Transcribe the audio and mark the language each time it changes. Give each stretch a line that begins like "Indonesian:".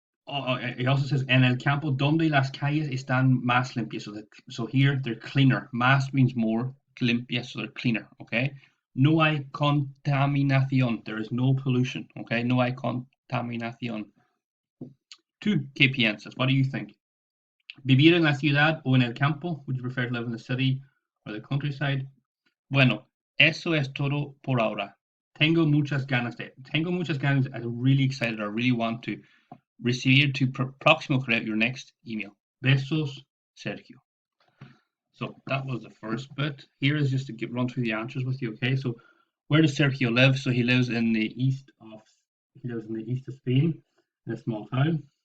English: It also says
Spanish: en el campo donde las calles están más limpias.
English: So here they're cleaner. Más means more, limpias, so they're cleaner. Okay.
Spanish: No hay contaminación.
English: There is no pollution. Okay.
Spanish: No hay contaminación. 2. ¿Qué piensas?
English: What do you think?
Spanish: ¿Vivir en la ciudad o en el campo?
English: Would you prefer to live in the city or the countryside?
Spanish: Bueno, eso es todo por ahora. Tengo muchas ganas.
English: I'm really excited. I really want to
Spanish: recibir tu próximo correo,
English: your next email.
Spanish: Besos,
English: Sergio. So that was the first bit. Here is just to run through the answers with you. Okay, so where does Sergio live? So he lives in the east of Spain, in a small town.